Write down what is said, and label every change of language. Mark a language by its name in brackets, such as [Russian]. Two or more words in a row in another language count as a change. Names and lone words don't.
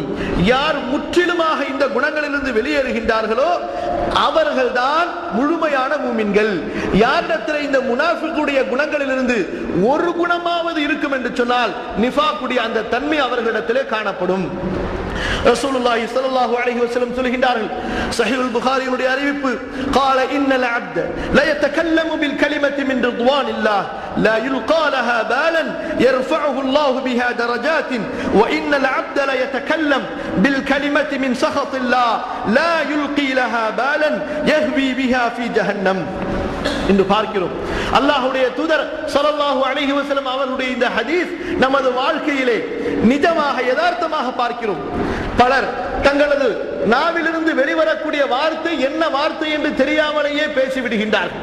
[Tamil] யார் முற்றிலுமாக இந்த குணங்களிலிருந்து வெளியேறுகின்றார்களோ அவர்கள்தான் முழுமையான மூமின்கள். யாரிடத்திலே இந்த முனாஃபிக்குடைய குணங்களிலிருந்து ஒரு குணமாவது இருக்கும் என்று சொன்னால் நிஃபாக்குடைய அந்த தன்மை அவர்களிடத்திலே காணப்படும். ரசூலுல்லாஹி [Arabic] صلى الله عليه وسلم [Tamil] சொல்கின்றார்கள், ஸஹீஹுல் புகாரியுடைய அறிவிப்பு, [Arabic] قال ان العبد لا يتكلم بالكلمه من رضوان الله لا يلقى لها بالا يرفعه الله بها درجات وان العبد لا يتكلم بالكلمه من سخط الله لا يلقي لها بالا يهوي بها في جهنم [Tamil] என்று பார்க்கிறோம். அல்லாஹ்வுடைய தூதர் [Arabic] صلى الله عليه وسلم [Tamil] அவர்களுடைய இந்த ஹதீஸ் நமது வாழ்க்கையிலே நிஜமாக யதார்த்தமாக பார்க்கிறோம். பலர் தங்களது நாவிலிருந்து வெளிவரக்கூடிய வார்த்தை என்ன வார்த்தை என்று தெரியாமலேயே பேசிவிடுகின்றார்கள்.